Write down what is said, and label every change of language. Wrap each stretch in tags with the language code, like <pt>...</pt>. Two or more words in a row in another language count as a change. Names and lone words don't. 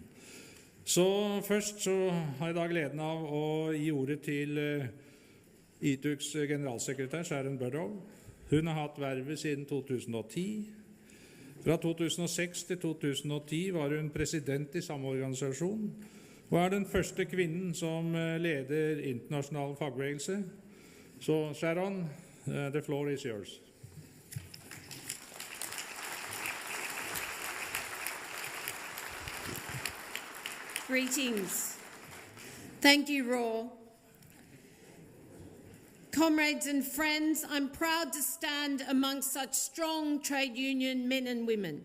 <no>Så først så har jeg da gleden av å gi ordet til ITUCs generalsekretær, Sharon Burrow. Hun har hatt vervet siden 2010. Fra 2006 til 2010 var hun president i samme organisasjon, og er den første kvinnen som leder internasjonal fagbevegelse. Så Sharon,</no> <en>the floor is yours. Greetings. Thank you, Raw. Comrades and friends, I'm proud to stand amongst such strong trade union men and women.</en>